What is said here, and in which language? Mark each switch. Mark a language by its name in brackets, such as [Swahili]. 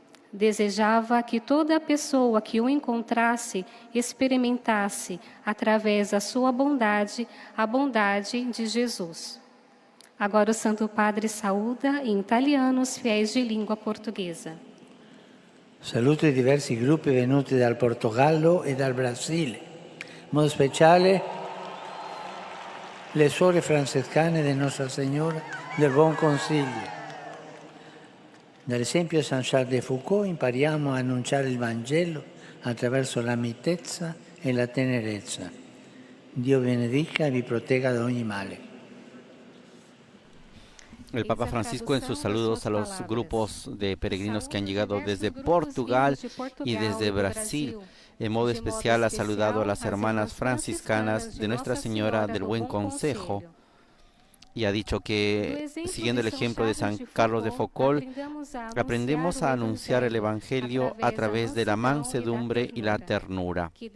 [Portuguese] Desejava que toda pessoa que o encontrasse experimentasse, através da sua bondade, a bondade de Jesus. Agora o Santo Padre saúda em italiano os fiéis de língua portuguesa. [Italian] Saluto i diversi gruppi venuti dal Portogallo e dal Brasile, in modo speciale le suore francescane di Nostra Signora del Buon Consiglio. Dall'esempio di San Charles de Foucault impariamo a annunciare il Vangelo attraverso la mitezza e la tenerezza. Dio benedica e vi protegga da ogni male. [Spanish] El Papa Francisco en sus saludos a los grupos de peregrinos que han llegado desde Portugal y desde Brasil. En modo especial ha saludado a las hermanas franciscanas de Nuestra Señora del Buen Consejo y ha dicho que, siguiendo el ejemplo de San Carlos de Foucault, aprendemos a anunciar el Evangelio a través de la mansedumbre y la ternura.